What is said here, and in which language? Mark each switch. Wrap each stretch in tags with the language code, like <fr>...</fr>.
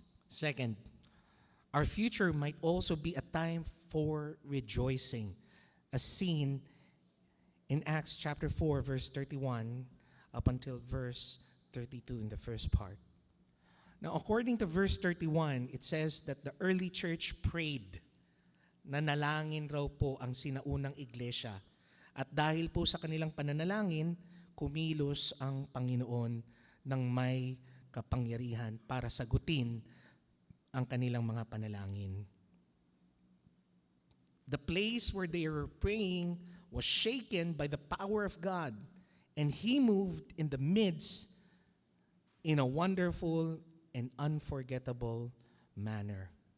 <en>Second, our future might also be a time for rejoicing, as seen in Acts chapter 4, verse 31 up until verse 32 in the first part. Now, according to verse 31, it says that the early church prayed.</en> <tl>Nanalangin raw po ang sinaunang iglesia. At dahil po sa kanilang pananalangin, kumilos ang Panginoon ng may kapangyarihan para sagutin ang kanilang mga panalangin.</tl> <en>The place where they were praying was shaken by the power of God, and He moved in the midst in a wonderful and unforgettable manner.</en>